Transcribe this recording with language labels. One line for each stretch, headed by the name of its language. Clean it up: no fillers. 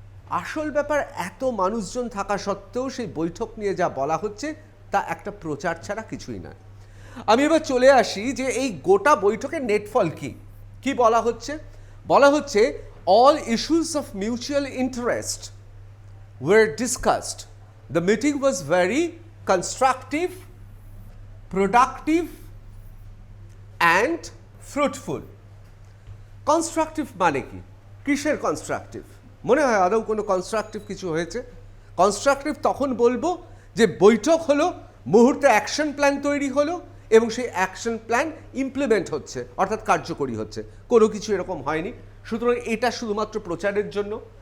Bangla: আসল ব্যাপার এত মানুষজন থাকা সত্ত্বেও সেই বৈঠক নিয়ে যা বলা হচ্ছে তা একটা প্রচার ছাড়া কিছুই নয়। আমি এবার চলে আসি যে এই গোটা বৈঠকের নেটফল কি বলা হচ্ছে
English: all issues of mutual interest were discussed. The meeting was very constructive, productive and fruitful.
Bangla: Constructive মানে কি? কিসের কনস্ট্রাকটিভ? মনে হয় আদৌ কোনো কনস্ট্রাকটিভ কিছু হয়েছে? কনস্ট্রাকটিভ তখন বলবো যে বৈঠক হলো, মুহূর্তে অ্যাকশন প্ল্যান তৈরি হলো এবং সেই অ্যাকশন প্ল্যান ইমপ্লিমেন্ট হচ্ছে, অর্থাৎ কার্যকরী হচ্ছে। কোনো কিছু এরকম হয়নি। সুতরাং এটা শুধুমাত্র প্রচারের জন্য।